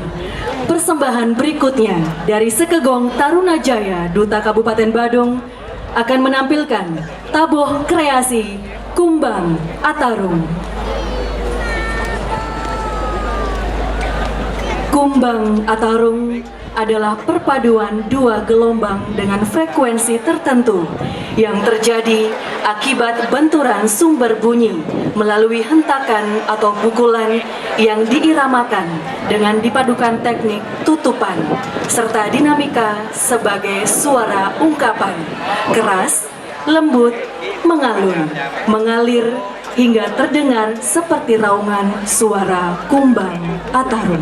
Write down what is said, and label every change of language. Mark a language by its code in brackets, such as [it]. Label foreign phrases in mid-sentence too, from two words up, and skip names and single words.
[id] Persembahan berikutnya dari Sekegong Tarunajaya, Duta Kabupaten Badung, akan menampilkan tabuh kreasi Kumbang Atarung. Kumbang Atarung adalah perpaduan dua gelombang dengan frekuensi tertentu yang terjadi akibat benturan sumber bunyi melalui hentakan atau pukulan yang diiramakan dengan dipadukan teknik tutupan serta dinamika sebagai suara ungkapan keras, lembut, mengalun, mengalir hingga terdengar seperti raungan suara kumbang Atarung.